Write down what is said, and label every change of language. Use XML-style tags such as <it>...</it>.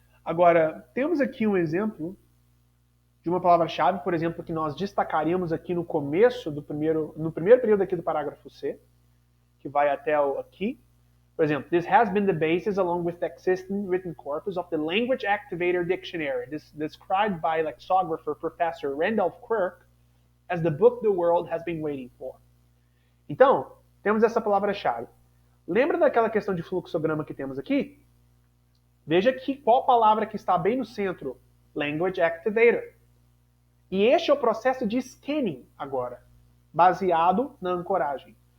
<pt>Agora, temos aqui um exemplo de uma palavra-chave, por exemplo, que nós destacaríamos aqui no começo no primeiro período aqui do parágrafo C, que vai até o aqui. Por exemplo,</pt> <en>this has been the basis along with the existing written corpus of the Language Activator Dictionary, described by lexicographer Professor Randolph Quirk as the book the world has been waiting for.</en> <pt>Então, temos essa palavra-chave. Lembra daquela questão de fluxograma que temos aqui? Veja que qual palavra que está bem no centro? Language Activator. E este é o processo de scanning agora, baseado na ancoragem.</pt>